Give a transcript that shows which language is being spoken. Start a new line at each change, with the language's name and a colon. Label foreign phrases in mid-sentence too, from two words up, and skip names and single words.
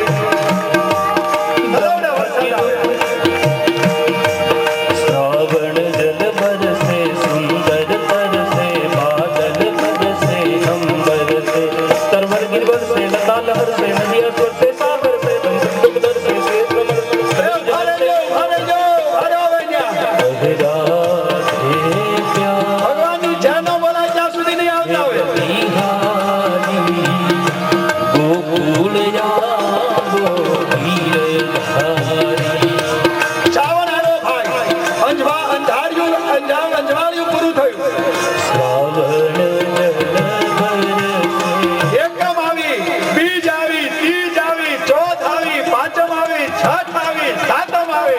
Hindi: श्रावण जल बरसे सुंदर तरसे बादल बरसे हम बरसे तरवर गिर बरसे लता लहर से नदिया स्वर से सागर से तुम दरसे क्षेत्र बरसे
Gujarati: ભગવાનની જય ન બોલાય ત્યાં સુધી નહીં આવતા હોય ગોકુળ શ્રાવણ આવ્યો ભાઈ અંજવાળિયું પૂરું થયું એકમ આવી બીજ આવી ત્રીજ આવી ચોથ આવી પાંચમ આવી છઠ આવી સાતમ આવી